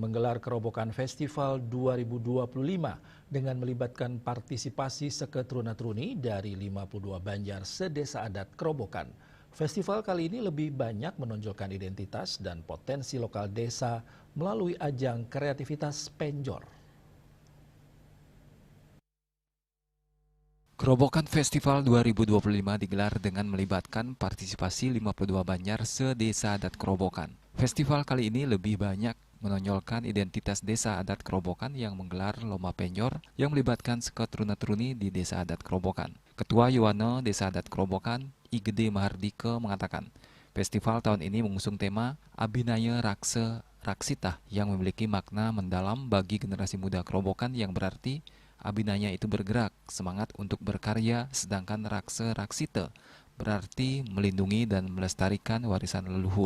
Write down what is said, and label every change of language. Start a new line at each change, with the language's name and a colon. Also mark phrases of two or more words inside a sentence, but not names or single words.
Indonesian: menggelar Kerobokan Festival 2025 dengan melibatkan partisipasi seketruna-truni dari 52 Banjar sedesa adat Kerobokan. Festival kali ini lebih banyak menonjolkan identitas dan potensi lokal desa melalui ajang kreativitas penjor. Kerobokan Festival 2025 digelar dengan melibatkan partisipasi 52 Banjar sedesa adat Kerobokan. Festival kali ini lebih banyak menonjolkan identitas desa adat Kerobokan yang menggelar lomba penjor yang melibatkan seketruna-truni di desa adat Kerobokan. Ketua Yuwana Desa Adat Kerobokan, I Gede Mahardika mengatakan, festival tahun ini mengusung tema Abhinaya Raksa Raksita yang memiliki makna mendalam bagi generasi muda Kerobokan yang berarti Abhinaya itu bergerak, semangat untuk berkarya, sedangkan Raksa Raksita berarti melindungi dan melestarikan warisan leluhur.